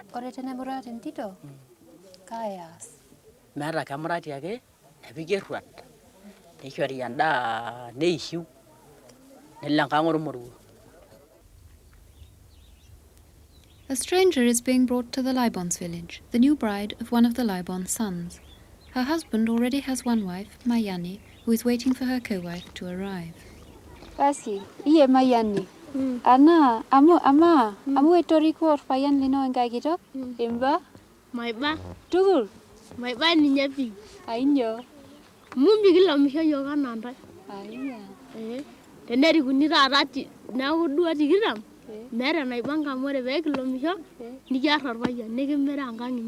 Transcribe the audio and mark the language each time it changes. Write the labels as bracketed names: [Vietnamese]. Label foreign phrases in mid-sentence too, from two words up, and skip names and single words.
[Masai] tenemurati entito kaayas. Meeta kemurati ake nepiki erruat neishori endaa neishiu nelo enkang' ormoruo. [English] A stranger is being brought to the Libon's village, the new bride of one of the Libon's sons. Her husband already has one wife, Mayani, who is waiting for her co-wife to arrive. [Masai] Basi, iye Mayani. Ana, amu etoriko orpayian lino enkai kitok? Imba? Maiba. Tugul? Maiba ninye pi. Ainyo. Mumbi kilamisho yiok anaa ntae. Aiya. Tenerikuni taata neeku duo tikitam, meeta enaipanga amu ore pee kilomisho nikiarr orpayian nikimira enkang' inyi.